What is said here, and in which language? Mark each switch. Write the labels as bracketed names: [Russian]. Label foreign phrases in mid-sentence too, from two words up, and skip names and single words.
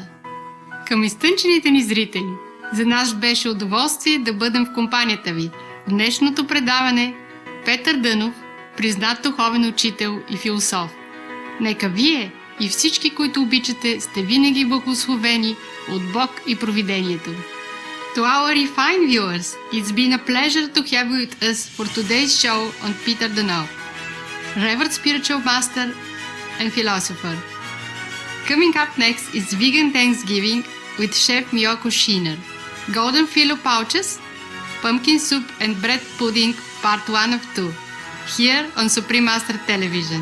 [Bulgarian] Към изтънчените ни зрители, за нас беше удоволствие да бъдем в компанията ви. В днешното предаване Петър Дънов, признат духовен учител и философ. Нека вие и всички, които обичате, сте винаги благословени от Бог и провидението. [English] To our refined viewers, it's been a pleasure to have you with us for today's show on Peter Dönhoff, Revered Spiritual Master and Philosopher. Coming up next is Vegan Thanksgiving with Chef Miyoko Shiner, Golden Filo Pouches, Pumpkin Soup and Bread Pudding Part 1 of 2, here on Supreme Master Television.